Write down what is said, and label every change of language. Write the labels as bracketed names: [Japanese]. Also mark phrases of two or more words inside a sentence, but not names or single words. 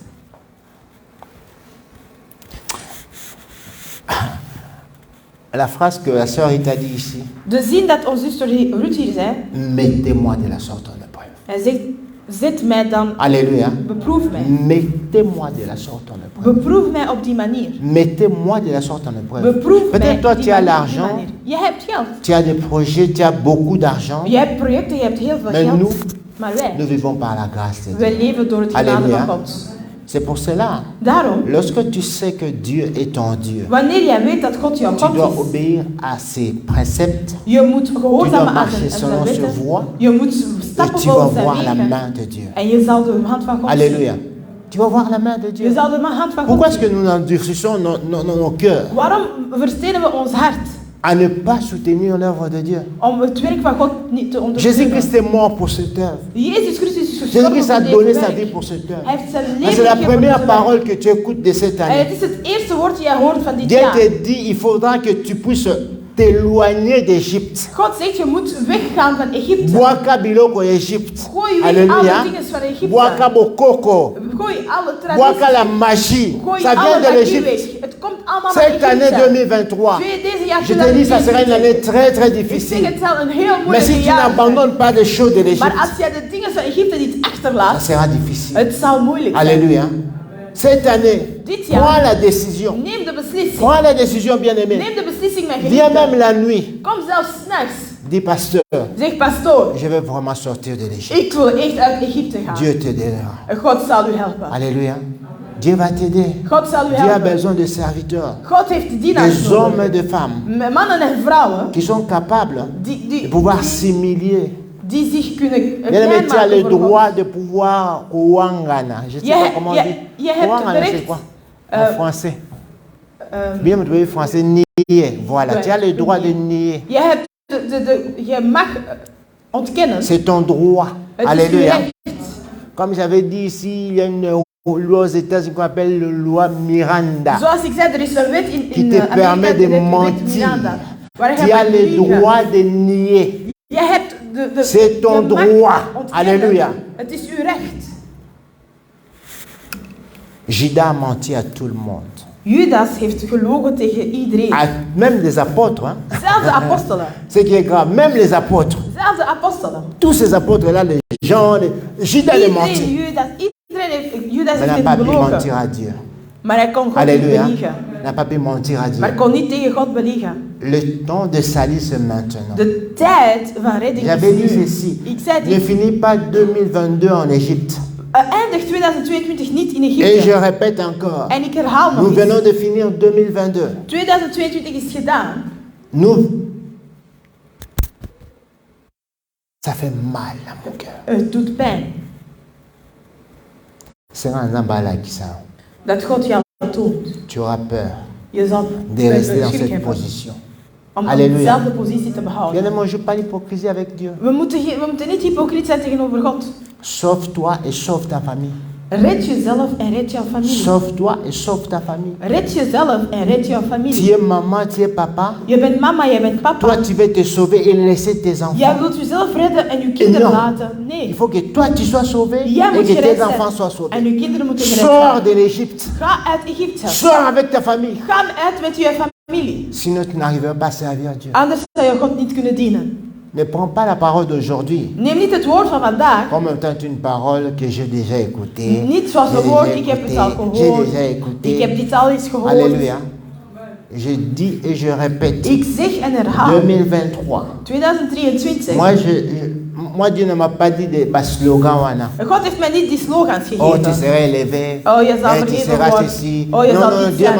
[French] La phrase que la sœur Rita dit ici, [Dutch] De zin dat onze zuster Ruth hier zei. [French] mettez-moi de la sorte en épreuve. [Dutch] Hij zegt, zet mij dan, [French] Alléluia. [Dutch] beproef mij. [French] Mettez-moi de la sorte en épreuve. [Dutch] Beproef mij op die manier. [French] Mettez-moi de la sorte en épreuve. [Dutch] Beproef mij [French] Peut-être toi [Dutch] die [French] tu as [Dutch] manier, die [French] l'argent, [Dutch] manier. Je hebt geld. [French] tu as des projets, tu as beaucoup d'argent. [Dutch] Je hebt projecten, je hebt heel veel [French] Mais [Dutch] geld. [French] nous, [Dutch] Maar wij, [French] nous vivons par la grâce de Dieu. [Dutch] wij leven door het genade [French] Alléluia. [Dutch] van God. [French] C'est pour cela, [Dutch] Daarom, [French] lorsque tu sais que Dieu est ton Dieu, [Dutch] wanneer jij weet dat God jouw [French] tu dois [Dutch] God is, [French] obéir à ses préceptes [Dutch] je moet [French] Tu [Dutch] gehoorzamen [French] dois [Dutch] aan [French] marcher [Dutch] zijn [French] selon ses [Dutch] wetten. [French] voies [Dutch] Je moet [French] et [Dutch] stappen [French] tu vas [Dutch] volgens zijn [French] voir la [Dutch] wegen. [French] main de Dieu. [Dutch] En je zal de hand van God zien. [French] Alléluia. Tu vas voir la main de [Dutch] Je [French] Dieu. [Dutch] zal de hand van [French] Pourquoi [Dutch] God [French] est-ce que [Dutch] zien. [French] nous endurcissons nos cœurs [Dutch] Waarom verstenen we ons hart? [French] à ne pas soutenir l'œuvre de Dieu? [Dutch] Om het werk van God niet te ondersteunen. [French] Jésus-Christ est mort pour cette œuvre. [Dutch] Jezus Christus is gestorven [French] Jésus-Christ a [Dutch] voor [French] donné [Dutch] deze [French] sa [Dutch] werk. [French] vie pour cette œuvre. [Dutch] Hij heeft zijn [French] Mais [Dutch] leven [French] c'est la [Dutch] gegeven voor [French] première [Dutch] deze werk. [French] parole que tu écoutes de cette [Dutch] En [French] année. [Dutch] het is het eerste woord die jij hoort van dit [French] Dieu [Dutch] jaar. [French] te dit, il faudra que tu puisses t'éloigner d'Égypte. [Dutch] God zegt, je moet weggaan van Egypte. [Lingala] Boaka biloko Égypte. [Dutch] Gooi weg [French] Alléluia. [Dutch] alle dingen van Egypte. [Lingala] Boaka bokoko. [Dutch] Gooi alle [Lingala] Boaka la [Dutch] tradities. [French] magie. [Dutch] Gooi [French] Ça [Dutch] alle [French] vient de [Dutch] magie [French] l'Égypte. [Dutch] weg. Het komt allemaal van [French] Cette année [Dutch] Egypte. [French] 2023, [Dutch] Deze jaar [French] je te dis, ça sera une année très [Dutch] Ik zeg, [French] difficile. [Dutch] het zal een heel [French] Mais si [Dutch] moeilijk [French] tu [Dutch] jaar zijn. [French] n'abandonnes pas des choses de [Dutch] Maar [French] l'Égypte, [Dutch] als jij de dingen van Egypte niet achterlaat, [French] sera difficile. [Dutch] het zal moeilijk zijn. [French] Alléluia. Cette année, [Dutch] Dit jaar, [French] prends la décision. [Dutch] neem de beslissing. [French] Prends la décision, bien-aimé. [Dutch] Neem de beslissing, mijn [French] Viens même [Dutch] geliefde. [French] la nuit. [Dutch] Kom zelfs 's nachts. [French] Dis, pasteur, [Dutch] Zeg, pastoor, [French] je vais vraiment sortir de l'Égypte. [Dutch] ik wil echt uit Egypte gaan. [French] Dieu t'aidera. [Dutch] En God zal u helpen. [French] Alléluia. Dieu va t'aider. [Dutch] God zal u [French] Dieu a [Dutch] helpen. [French] besoin de serviteurs, [Dutch] God heeft dienaars [French] des hommes [Dutch] nodig. [French] et de femmes [Dutch] Mannen en vrouwen [French] qui sont capables [Dutch] die, [French] de pouvoir s'humilier. [Dutch] die zich kunnen [French] Bien-aimé, [Dutch] klein [French] tu as le [Dutch] maken voor God. [French] droit de pouvoir kouangana. Je ne sais pas comment on dit. [Dutch] Je hebt [French] Kouangana, [Dutch] het [French] c'est [Dutch] recht. [French] quoi en français? Bien, vous devez français, nier. Voilà, tu as le droit de nier. [Dutch] Je mag ontkennen. [French] C'est ton droit. [Dutch] Het is uw [French] Alléluia. [Dutch] recht. [French] Comme j'avais dit ici, il y a une loi aux États-Unis qu'on appelle la loi Miranda. [Dutch] Zoals ik zei, er is een wet [French] Qui [Dutch] in [French] te [Dutch] Amerika, [French] permet de [Dutch] de wet [French] mentir. [Dutch] Miranda, waar je [French] Tu as [Dutch] mag [French] le [Dutch] liegen. [French] droit de nier. [Dutch] Je hebt [French] C'est ton [Dutch] je mag [French] droit. [Dutch] ontkennen. [French] Alléluia. [Dutch] Het is uw recht. [French] Judas a menti à tout le monde. [Dutch] Judas heeft gelogen tegen iedereen. [French] Même les apôtres. Hein. [Dutch] Zelfs de apostelen. [French] Ce qui est grave, même les apôtres. [Dutch] Zelfs de apostelen. [French] Tous ces apôtres-là, les gens, Judas les [Dutch] Iedereen, [French] mentit. [Dutch] Judas [French] Mais n'a [Dutch] heeft [French] pas pu [Dutch] gelogen. [French] mentir à Dieu. [Dutch] Maar hij kon God niet [French] Alléluia. [Dutch] beliegen. [French] N'a pas pu mentir à Dieu. [Dutch] Maar hij kon niet tegen God beliegen. [French] Le temps de salut, c'est maintenant. [Dutch] De tijd van redding [French] J'avais dit [Dutch] is nu. [French] ceci. [Dutch] Ik zei [French] Ne [Dutch] dit. [French] finis pas 2022 en Égypte. [Dutch] Eindigt 2022 niet in [French] Et je [Dutch] Egypte. [French] répète encore. [Dutch] En ik herhaal [French] Nous [Dutch] nog eens. [French] venons de finir 2022. [Dutch] 2022 is gedaan. [French] Nous. Ça fait mal à mon cœur. [Dutch] Het doet pijn. [French] C'est un zambala qui ça. [Dutch] Dat God jou toont. [French] Tu auras peur [Dutch] Je zal [French] de rester dans [Dutch] schrik [French] cette [Dutch] hebben [French] position. [Dutch] om [French] Alléluia. [Dutch] dezelfde positie te behouden. [French] Bien aimé, je ne joue pas l'hypocrisie avec Dieu. [Dutch] We moeten niet hypocriet zijn tegenover God. [French] Sauve-toi et sauve ta famille. [Dutch] Red jezelf en red jouw familie. [French] Sauve-toi et sauve ta famille. [Dutch] Red jezelf en red jouw [French] Tu [Dutch] familie. [French] es maman, tu es papa. [Dutch] Je bent mama, je bent [French] Toi, [Dutch] papa. [French] tu veux te sauver et laisser tes [Dutch] Jij [French] enfants. [Dutch] wilt jezelf redden en je kinderen [French] non. [Dutch] laten. [French] Il [Dutch] Nee. [French] faut que toi, tu sois sauvé [Dutch] Jij [French] et [Dutch] moet [French] que [Dutch] gered [French] tes enfants [Dutch] zijn. [French] soient [Dutch] En [French] sauvés. [Dutch] je kinderen moeten gered [French] Sors [Dutch] zijn. [French] de l'Égypte. [Dutch] Ga uit Egypte. [French] Sors avec ta famille. [Dutch] Ga uit met je familie. [French] Sinon, tu n'arriveras pas à servir Dieu. [Dutch] Anders zou je God niet kunnen dienen. [French] Ne prends pas la parole d'aujourd'hui [Dutch] Neem niet het woord van vandaag. [French] comme étant une parole que j'ai déjà écoutée. [Dutch] Niet zoals [French] J'ai [Dutch] een woord, [French] déjà [Dutch] ik heb het [French] écouté, [Dutch] al [French] j'ai [Dutch] gehoord. [French] déjà écouté. [Dutch] Ik heb dit al eens gehoord. [French] Alléluia. Je dis et je répète. [Dutch] Ik zeg en herhaal. 2023. 2023. [French] Moi, Dieu ne m'a pas dit des slogans. Wana. [Dutch] God heeft mij niet die slogans [French] Oh, tu [Dutch] gegeven. [French] seras élevé. [Dutch] Oh, je zal [French] tu [Dutch] verheven [French] seras [Dutch] worden. [French] ceci. [Dutch] Oh, je [French] Non, [Dutch] zal [French] non, [Dutch] dit [French] Dieu [Dutch] zijn.